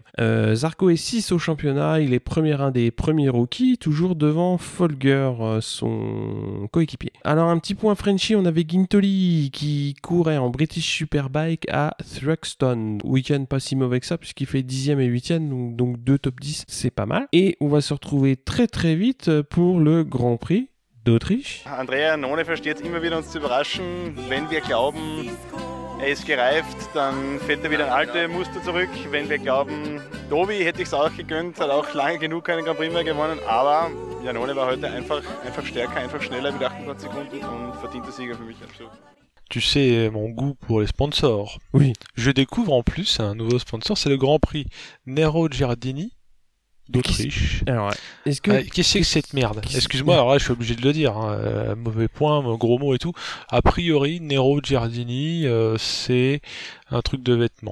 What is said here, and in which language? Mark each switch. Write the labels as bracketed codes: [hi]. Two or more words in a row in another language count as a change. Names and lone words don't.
[fr] Zarco est 6 au championnat, il est un des premiers rookies, toujours devant Folger, son coéquipier. Alors un petit point Frenchy, on avait Gintoli qui courait en British Superbike à Thruxton. Week-end pas si mauvais que ça puisqu'il fait 10e et 8e, donc 2 top 10, c'est pas mal. Et on va se retrouver très très vite pour le Grand Prix d'Autriche. [de] Andrea Iannone versteht es immer wieder uns zu überraschen. Wenn wir glauben, er ist gereift, dann fällt er wieder in alte Muster zurück. Wenn wir glauben, Dovi hätte ich es auch gegönnt, hat auch lange genug keinen Grand Prix mehr gewonnen, aber Iannone war heute einfach stärker, einfach schneller mit 28 Sekunden und verdienter Sieger für mich absolut. [fr] Tu sais mon goût pour les sponsors. Oui. Je découvre en plus un nouveau sponsor, c'est le Grand Prix Nero Giardini d'Autriche. Alors, est-ce que... qu'est-ce que c'est cette merde? Excuse-moi, alors là je suis obligé de le dire, hein, mauvais point, gros mot et tout. A priori, Nero Giardini, c'est un truc de vêtements.